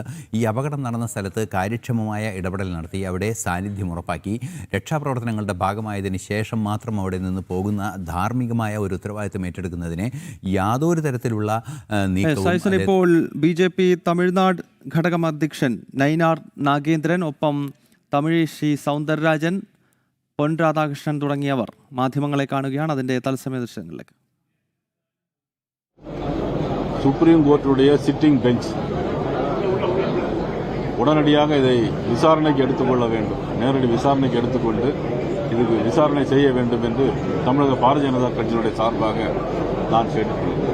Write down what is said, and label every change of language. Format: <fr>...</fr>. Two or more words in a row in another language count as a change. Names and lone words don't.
<ml>ഈ അപകടം നടന്ന സ്ഥലത്ത് കാര്യക്ഷമമായ ഇടപെടൽ നടത്തി അവിടെ സാന്നിധ്യം ഉറപ്പാക്കി രക്ഷാപ്രവർത്തനങ്ങളുടെ ഭാഗമായതിന് ശേഷം മാത്രം അവിടെ നിന്ന് പോകുന്ന ധാർമ്മികമായ ഒരു ഉത്തരവാദിത്വം ഏറ്റെടുക്കുന്നതിനെ യാതൊരു തരത്തിലുള്ള നീക്കവും. ഇപ്പോൾ BJP തമിഴ്നാട് ഘടകം അധ്യക്ഷൻ നയിനാർ നാഗേന്ദ്രൻ, ഒപ്പം തമിഴിഷി സൗന്ദരരാജൻ, പൊൻ രാധാകൃഷ്ണൻ തുടങ്ങിയവർ മാധ്യമങ്ങളെ കാണുകയാണ്. അതിൻ്റെ തത്സമയ ദൃശ്യങ്ങളിലേക്ക്.</ml> <ta>சுப்ரீம் கோர்ட்டுடைய</ta> <en>sitting bench</en> <ta>உடனடியாக இதை விசாரணைக்கு எடுத்துக்கொள்ள வேண்டும், நேரடி விசாரணைக்கு எடுத்துக்கொண்டு இதுக்கு விசாரணை செய்ய வேண்டும் என்று தமிழக பாரதிய ஜனதா கட்சியினுடைய சார்பாக நான் கேட்டுக்கொள்கிறேன்.</ta>